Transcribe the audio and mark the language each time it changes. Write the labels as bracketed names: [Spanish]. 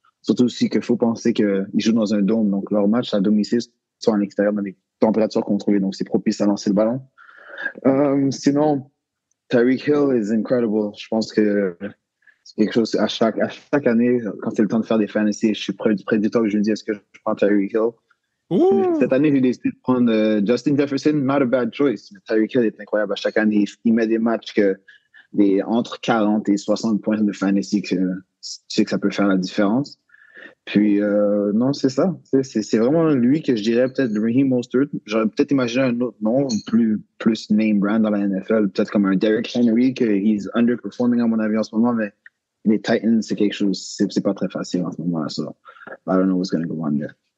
[French] Surtout aussi qu'il faut penser qu'ils jouent dans un dôme. Donc, leur match à domicile sont en extérieur dans des températures contrôlées. Donc, c'est propice à lancer le ballon. Sinon, [English] Tyreek Hill is incredible. [French] Je pense que c'est quelque chose, à chaque année, quand c'est le temps de faire des fantasy, je suis près du temps que je me dis, est-ce que je prends Tyreek Hill? Ouh. Cette année, j'ai décidé de prendre Justin Jefferson, [English] not a bad choice. [French] Mais Tyreek Hill est incroyable. À chaque année, il met des matchs entre 40 et 60 points de fantasy, que tu sais que ça peut faire la différence. Puis, non, c'est ça. C'est vraiment lui que je dirais peut-être Raheem Mostert. J'aurais peut-être imaginé un autre nom, plus name brand dans la NFL, peut-être comme un Derrick Henry, que [English] he's underperforming [French] à mon avis en ce moment, mais les Titans, c'est quelque chose, c'est pas très facile en ce moment-là. [English] So, I don't know what's going to go on there.